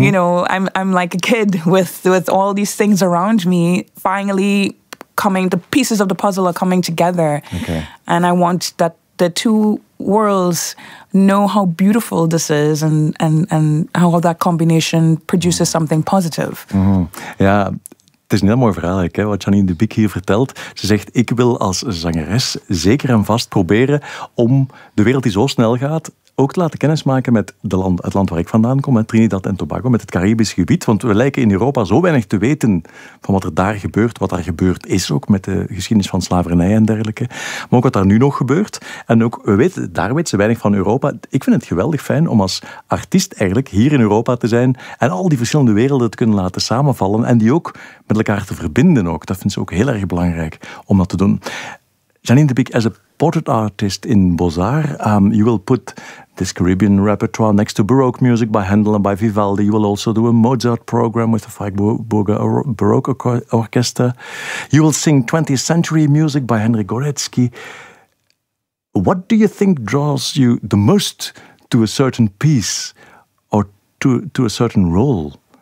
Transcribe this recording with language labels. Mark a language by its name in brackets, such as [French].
[English] you know, I'm like a kid with all these things around me, finally coming, the pieces of the puzzle are coming together. Okay. And I want that the two worlds know how beautiful this is and how that combination produces something positive. Mm-hmm. Yeah. [Dutch] Het is een heel mooi verhaal, hè, wat Janine de Bick hier vertelt. Ze zegt, ik wil als zangeres zeker en vast proberen om de wereld die zo snel gaat ook te laten kennismaken met het land waar ik vandaan kom, met Trinidad en Tobago, met het Caribisch gebied. Want we lijken in Europa zo weinig te weten van wat er daar gebeurt, wat daar gebeurd is ook, met de geschiedenis van slavernij en dergelijke. Maar ook wat daar nu nog gebeurt. En ook, daar weten ze weinig van Europa. Ik vind het geweldig fijn om als artiest eigenlijk hier in Europa te zijn en al die verschillende werelden te kunnen laten samenvallen en die ook met elkaar te verbinden ook. Dat vindt ze ook heel erg belangrijk om dat te doen. [English] Janine de Bick, as a portrait artist in Bozar, you will put this Caribbean repertoire next to Baroque music by Handel and by Vivaldi. You will also do a Mozart program with the Freiburger Baroque Orchestra. You will sing 20th century music by Henry Goretzky. What do you think draws you the most to a certain piece or to a certain role?